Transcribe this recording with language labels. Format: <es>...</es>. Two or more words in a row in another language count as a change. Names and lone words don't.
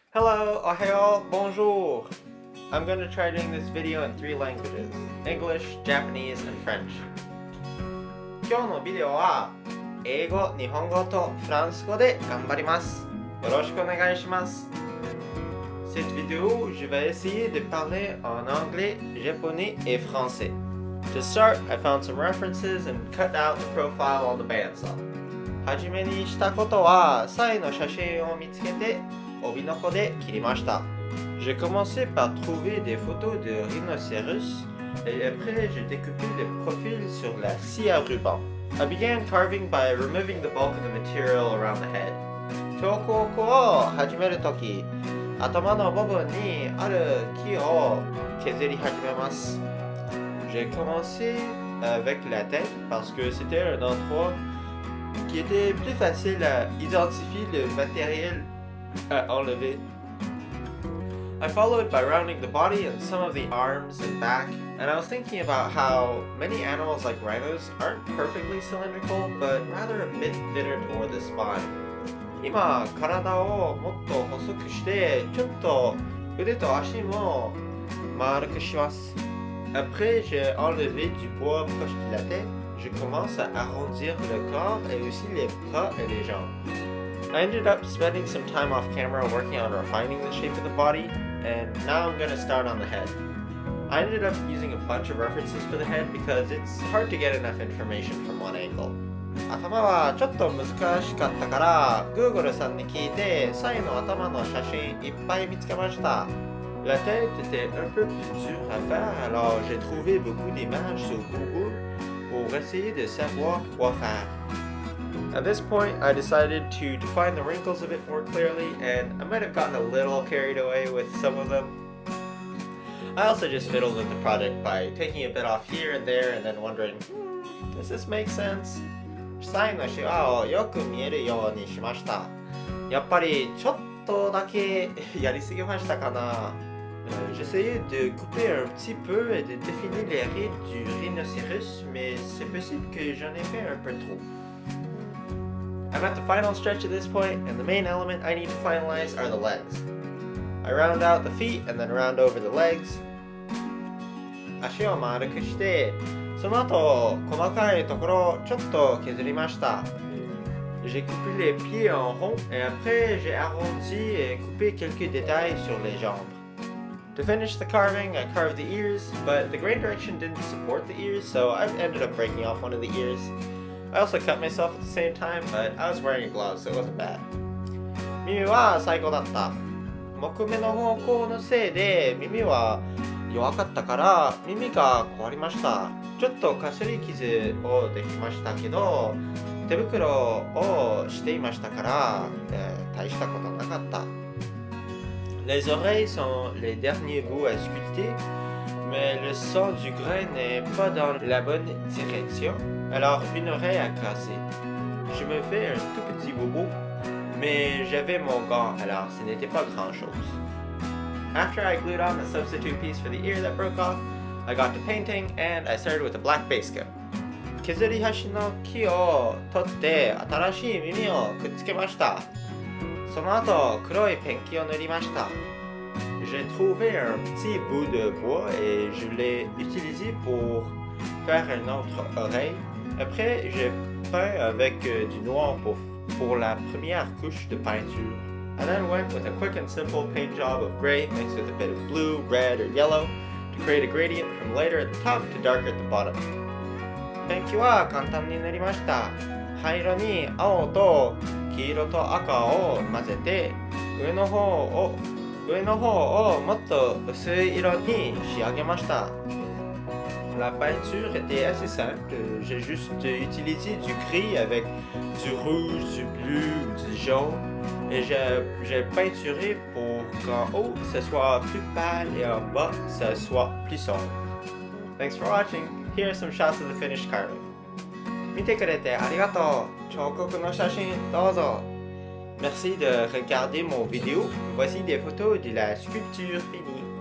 <en>Hello, ohayo, bonjour. I'm going to try doing this video in 3 languages: English, Japanese, and French.</en> <ja>今日のビデオは英語、日本語とフランス語で頑張ります。よろしくお願いします。</ja> <fr>Cette vidéo, je vais essayer de parler en anglais, japonais et français.</fr> <en>To start, I found some references and cut out the profile on the bandsaw.</en> <ja>はじめにしたことは、サイの写真を見つけて、帯のこで切りました。</ja> <fr>J'ai commencé par trouver des photos de rhinocéros et après j'ai découpé le profil sur la scie à ruban.</fr> <en>I began carving by removing the bulk of the material around the head.</en> <ja>彫刻を始めるとき、頭の部分にある木を削り始めます。</ja> <fr>J'ai commencé avec la tête parce que c'était un endroit qui était plus facile à identifier le matériel à enlever.</fr> <en>I followed by rounding the body and some of the arms and back, and I was thinking about how many animals like rhinos aren't perfectly cylindrical, but rather a bit thinner toward the spine.</en> <ja>今、体をもっと細くして、ちょっと腕と足も丸くします。</ja> <fr>Après, j'ai enlevé du poids proche de la tête. Je commence à arrondir le corps et aussi les bras et les jambes.</fr> <en>I ended up spending some time off camera working on refining the shape of the body, and now I'm going to start on the head. I ended up using a bunch of references for the head because it's hard to get enough information from one angle.</en> <ja>頭はちょっと難しかったから Google さんに聞いてサイの頭の写真いっぱい見つけました。</ja> <fr>La tête était un peu plus dure à faire, alors j'ai trouvé beaucoup d'images sur Google pour essayer de savoir quoi faire.</fr> <en>At this point, I decided to define the wrinkles a bit more clearly, and I might have gotten a little carried away with some of them. I also just fiddled with the project by taking a bit off here and there and then wondering, does this make sense?</en> <ja>サイのシワをよく見えるようにしました。やっぱりちょっとだけやりすぎましたかな。</ja> <fr>J'essayais de couper un petit peu et de définir les rides du rhinocéros, mais c'est possible que j'en ai fait un peu trop.</fr> <en>I'm at the final stretch at this point, and the main element I need to finalize are the legs. I round out the feet and then round over the legs.</en> <ja>足を丸くして、その後細かいところをちょっと削りました。</ja> <fr>J'ai coupé les pieds en rond et après j'ai arrondi et coupé quelques détails sur les jambes.</fr> <en>To finish the carving, I carved the ears, but the grain direction didn't support the ears, so I ended up breaking off one of the ears. I also cut myself at the same time, but I was wearing a glove, so it wasn't bad.</en> <ja>耳は最高だった。木目の方向のせいで耳は弱かったから耳が壊れました。ちょっとかすり傷をできましたけど、手袋をしていましたから、大したことなかった。</ja> <fr>Les oreilles sont les derniers bouts à sculpter, mais le son du grain n'est pas dans la bonne direction, alors une oreille a cassé. Je me fais un tout petit bobo, mais j'avais mon gant, alors ce n'était pas grand-chose.</fr> <en>After I glued on the substitute piece for the ear that broke off, I got to painting and I started with a black base coat.</en> <ja>削り端の木を取って新しい耳をくっつけました。その後、黒いペンキを塗りました。</ja> <fr>J'ai trouvé un petit bout de bois et je l'ai utilisé pour faire une autre oreille. Après, j'ai peint avec du noir pour la première couche de peinture.</fr> <en>I then went with a quick and simple paint job of gray mixed with a bit of blue, red, or yellow to create a gradient from lighter at the top to darker at the bottom.</en> <ja>ペンキは簡単に塗りました。灰色に青と黄色と赤を混ぜて上の方をもっと薄い色に仕上げました。</ja> <fr>La peinture était assez simple, j'ai juste utilisé du gris avec du rouge, du bleu ou du jaune et j'ai peinturé pour qu'en haut ce soit plus pâle et en bas ce soit plus sombre.</fr> <en>Thanks for watching. Here are some shots of the finished carving.</en> <ja>見てくれてありがとう。彫刻の写真どうぞ。</ja> <fr>Merci de regarder mon vidéo. Voici des photos de la sculpture finie.</fr>